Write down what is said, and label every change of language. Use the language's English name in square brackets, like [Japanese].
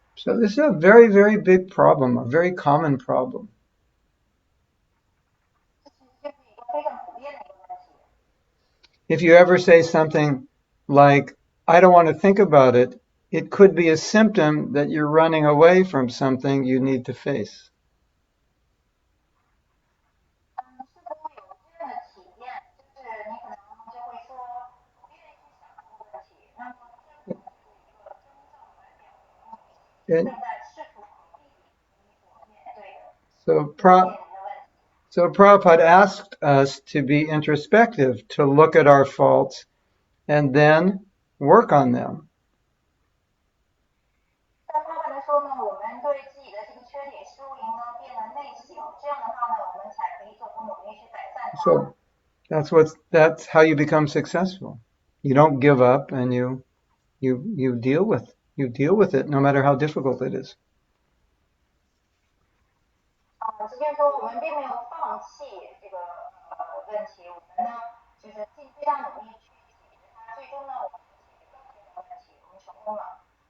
[English] So this is a very, very big problem, a very common problem. [Chinese] 这是一个非常普遍的一个问题。 [English] If you ever say something like, I don't want to think about it, it could be a symptom that you're running away from something you need to face. [Chinese] 是否有这样的体验，就是你可能就会说不愿意去想这个问题，那么这可能是一个征兆来表明你正在试图逃避你所面对的 [English] So Prabhupada asked us to be introspective, to look at our faults and then work on them. [Chinese] 但他们说呢，我们对自己的这个缺点修营呢变得内省，这样的话呢，我们才可以做出努力去改善它。 [English] So that's how you become successful. You don't give up and you deal with it no matter how difficult it is. [Chinese] 直接说我们并没有放弃这个问题，我们呢就是尽最大努力去解决它，最终呢我们解决了这个问题，我们成功了。